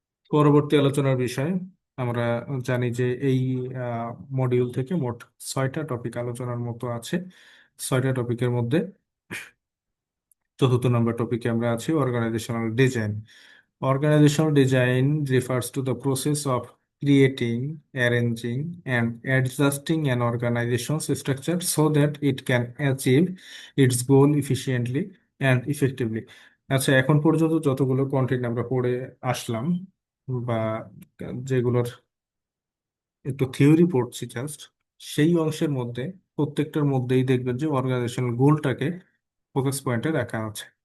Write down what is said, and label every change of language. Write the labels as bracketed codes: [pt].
[bn] পরবর্তী আলোচনার বিষয়, আমরা জানি যে এই মডিউল থেকে মোট 6টা টপিক আলোচনার মতো আছে। 6টা টপিকের মধ্যে চতুর্থ নম্বর টপিকে আমরা আছি organisational design. [en] Organizational design refers to the process of creating, arranging, and adjusting an organization's structure so that it can achieve its goal efficiently and effectively. [bn] আচ্ছা, এখন পর্যন্ত যতগুলো কন্টেন্ট আমরা পড়ে আসলাম, বা যেগুলোর একটু থিওরি পড়ছি জাস্ট, সেই অংশের মধ্যে প্রত্যেকটার মধ্যেই দেখবেন যে অর্গানাইজেশনাল গোলটাকে ফোকাস পয়েন্টে রাখা আছে।